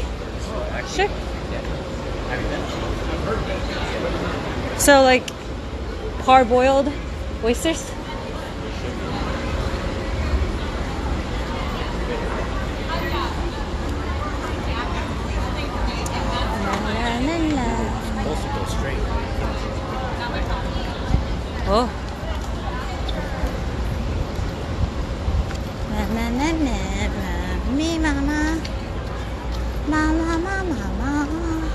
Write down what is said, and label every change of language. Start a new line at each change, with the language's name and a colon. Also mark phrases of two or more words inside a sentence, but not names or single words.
English: Sure. So like parboiled oysters. Supposed to go straight. Oh. Na na na na na, me mama, mama mama mama,